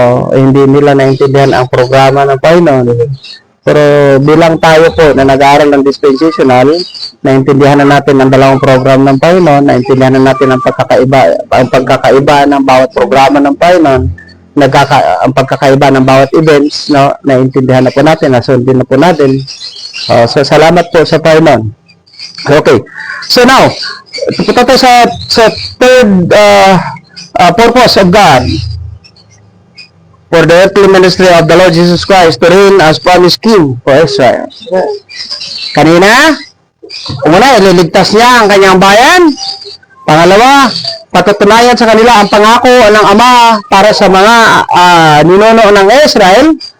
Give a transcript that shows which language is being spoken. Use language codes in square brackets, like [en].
[tl] Hindi nila naintindihan ang programa ng Panginoon. Pero bilang tayo po na nag-aaral ng dispensational, naintindihan na natin ang dalawang program ng Panginoon, naintindihan na natin ang pagkakaiba ng bawat programa ng Panginoon, ang pagkakaiba ng bawat events, no, naintindihan na po natin, nasundin na po natin. So, salamat po sa Panginoon. Okay. [en] So now, [tl] punta tayo sa [en] third purpose of God for the earthly ministry of the Lord Jesus Christ to reign as promised King for Israel. [tl] Kanina, una, ililigtas niya ang kanyang bayan. Pangalawa, patutunayan sa kanila ang pangako ng Ama para sa mga ninuno ng Israel.